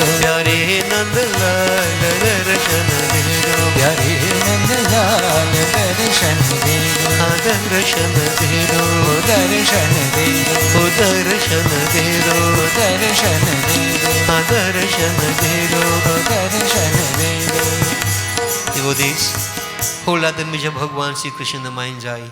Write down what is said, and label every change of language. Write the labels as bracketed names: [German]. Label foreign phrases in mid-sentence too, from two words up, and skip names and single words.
[Hindi] प्यारे नंद लाल दर्शन दे दो, प्यारे नंद लाल दर्शन दे दो, दर्शन दे दो, दर्शन दे दो, दर्शन दे दो, दर्शन दे दो, दर्शन दे दो, दर्शन दे दो। [English] Devotees, hold out the image of Bhagavan Sri Krishna in the mind's eye.